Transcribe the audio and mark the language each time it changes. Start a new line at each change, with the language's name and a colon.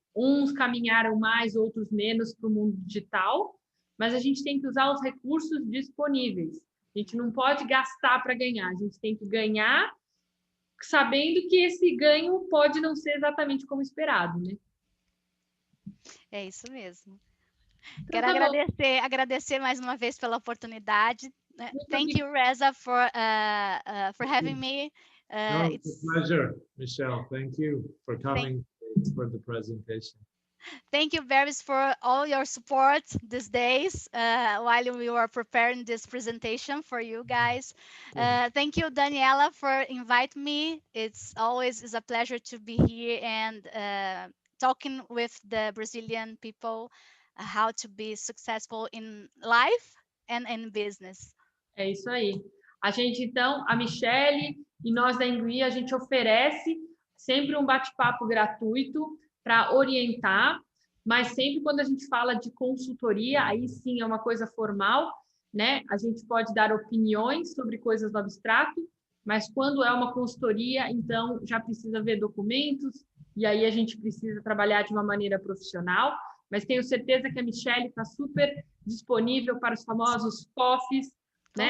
Portuguese: Uns caminharam mais, outros menos para o mundo digital, mas a gente tem que usar os recursos disponíveis. A gente não pode gastar para ganhar, a gente tem que ganhar sabendo que esse ganho pode não ser exatamente como esperado, né? É isso mesmo. Então, Quero agradecer mais uma vez pela oportunidade.
English: Thank you, Reza, for having me. It's a pleasure, Michelle. Thank you for coming for the presentation. Thank you, Barris, for all your support these days while we were preparing this presentation for you guys. Thank you, Daniela, for inviting me. It's always a pleasure to be here and talking with the Brazilian people how to be successful in life and in business.
Portuguese: É isso aí. A gente, então, a Michelle e nós da Engui, a gente oferece sempre um bate-papo gratuito para orientar, mas sempre quando a gente fala de consultoria, aí sim é uma coisa formal, né? A gente pode dar opiniões sobre coisas do abstrato, mas quando é uma consultoria, então já precisa ver documentos, e aí a gente precisa trabalhar de uma maneira profissional, mas tenho certeza que a Michelle está super disponível para os famosos coffees, né?